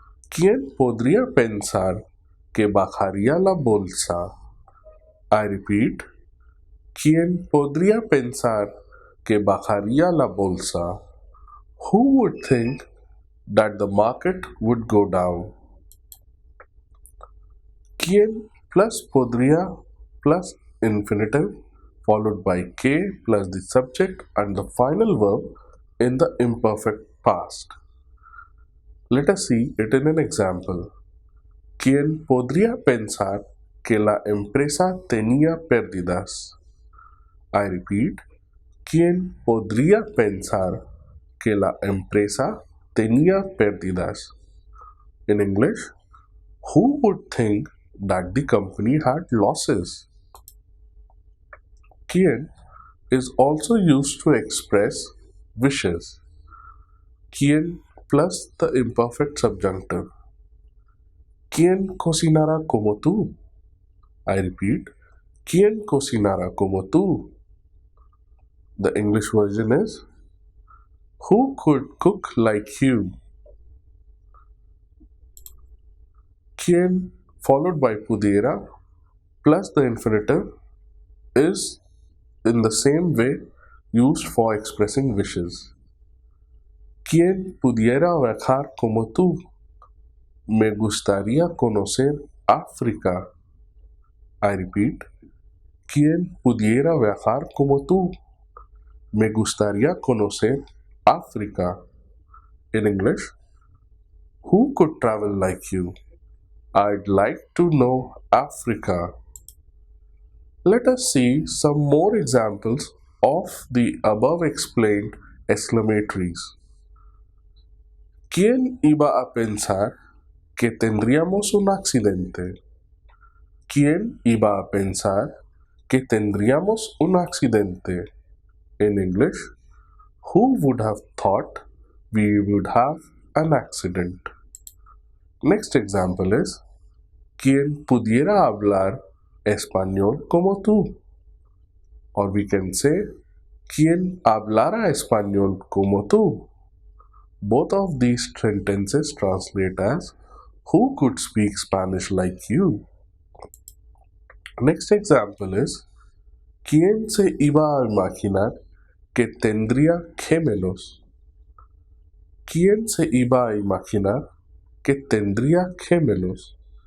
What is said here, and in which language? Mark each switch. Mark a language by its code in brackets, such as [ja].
[es] ¿Quién podría pensar que bajaría la bolsa? [en] I repeat, [es] ¿quién podría pensar que bajaría la bolsa? [en] Who would think that the market would go down? ¿Quién plus podría plus infinitive followed by que plus the subject and the final verb in the imperfect past. Let us see it in an example. [es] ¿Quién podría pensar que la empresa tenía pérdidas? [en] I repeat, [es] ¿quién podría pensar que la empresa tenía pérdidas? [en] In English, who would think that the company had losses? ¿Quién is also used to express wishes. ¿Quién plus the imperfect subjunctive. [es] ¿Quién cocinará como tú? [en] I repeat, [es] ¿Quién cocinará como tú? [en] The English version is, who could cook like you? Quien followed by pudiera plus the infinitive is in the same way used for expressing wishes. [es] Quien pudiera viajar como tú? Me gustaría conocer África. [en] I repeat, [es] quien pudiera viajar como tú? Me gustaría conocer África. [en] In English, who could travel like you? I'd like to know Africa. Let us see some more examples of the above explained exclamatories. [es] ¿Quién iba a pensar que tendríamos un accidente? ¿Quién iba a pensar que tendríamos un accidente? [en] In English, who would have thought we would have an accident? Next example is, [es] ¿Quién pudiera hablar español como tú? [en] Or we can say, [es] ¿Quién hablara español como tú? [en] Both of these sentences translate as, who could speak Spanish like you? Next example is, [es] ¿Quién se iba a imaginar que tendría gemelos? ¿Quién se iba a imaginar que tendría gemelos?